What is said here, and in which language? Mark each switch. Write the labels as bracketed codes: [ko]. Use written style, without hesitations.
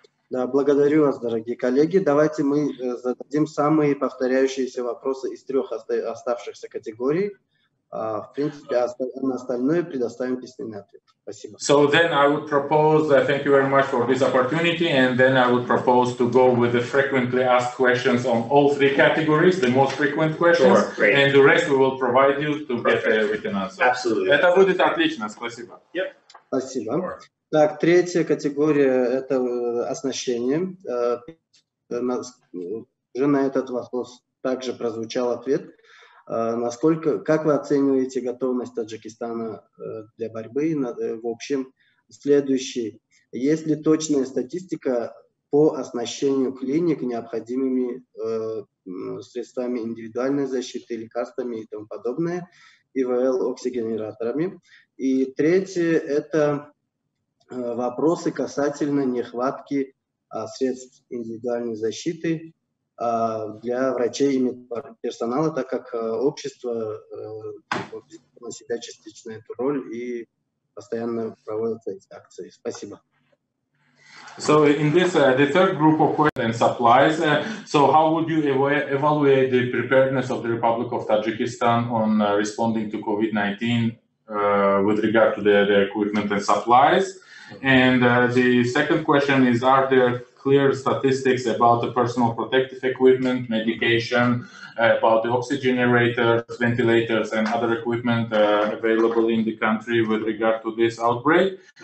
[ru] Да, благодарю вас, дорогие коллеги. Давайте мы зададим самые повторяющиеся вопросы из 3 оставшихся категорий. В принципе, на остальное предоставим письменный ответ. Спасибо. [en] So then I would propose, thank you very much for this opportunity, and then I would propose to go with the frequently asked questions on all 3 categories, the most frequent questions, and the rest we will provide you to get a written answer. Absolutely. [ru] Это будет отлично, спасибо. [en] Yep. [ru] Спасибо. Так, 3-я категория – это оснащение. Уже на этот вопрос также прозвучал ответ. Как вы оцениваете готовность Таджикистана для борьбы? В общем, следующий. Есть ли точная статистика по оснащению клиник необходимыми средствами индивидуальной защиты, лекарствами и тому подобное, ИВЛ-оксигенераторами? И 3-е – это вопросы касательно нехватки средств индивидуальной защиты для врачей и медперсонала, так как общество взяло на себя частично эту роль и постоянно проводятся эти акции. Спасибо. [en] So in this, the third group of questions supplies. So how would you evaluate the preparedness of the Republic of Tajikistan on responding to COVID-19 with regard to the equipment and supplies? And the second question is, are there clear statistics about the personal protective equipment, medication, about the oxygenators, ventilators, and other equipment available in the country with regard to this outbreak?